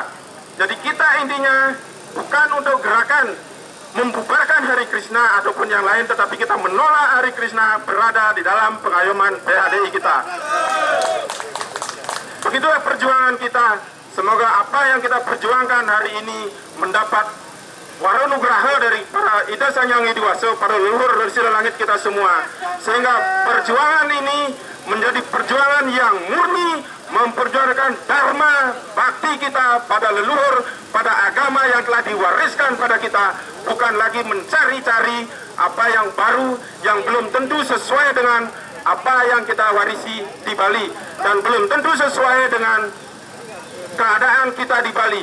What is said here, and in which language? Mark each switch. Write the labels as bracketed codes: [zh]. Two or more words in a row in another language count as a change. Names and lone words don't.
[id] Jadi kita intinya bukan untuk gerakan membubarkan Hari Krishna ataupun yang lain, tetapi kita menolak Hari Krishna berada di dalam pengayoman PHDI kita. Begitulah perjuangan kita. Semoga apa yang kita perjuangkan hari ini mendapat waranugraha dari para Ida Sang Hyang Widiwasa, para leluhur dari sila langit kita semua. Sehingga perjuangan ini menjadi perjuangan yang murni, memperjuangkan dharma bakti kita pada leluhur, pada agama yang telah diwariskan pada kita, bukan lagi mencari-cari apa yang baru, yang belum tentu sesuai dengan apa yang kita warisi di Bali, dan belum tentu sesuai dengan keadaan kita di Bali.